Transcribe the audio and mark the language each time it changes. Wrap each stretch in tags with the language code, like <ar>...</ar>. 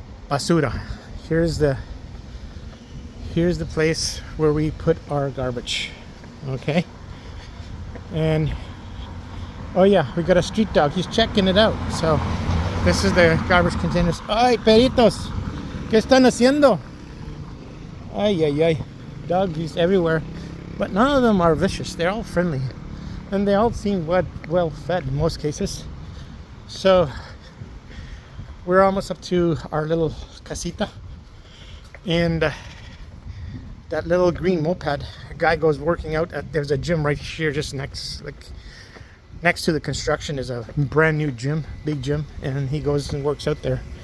<en>Basura. Here's the place where we put our garbage. Okay. And oh yeah, we got a street dog. He's checking it out. So this is the garbage containers.</en> <es>Ay, peritos, ¿qué están haciendo?</es> <en>Ay, ay, ay. Doggies everywhere. But none of them are vicious. They're all friendly. And they all seem well fed in most cases. So we're almost up to our little casita. And that little green moped, a guy goes working out there's a gym right here just next to the construction is a brand new gym, big gym, and he goes and works out there.</en>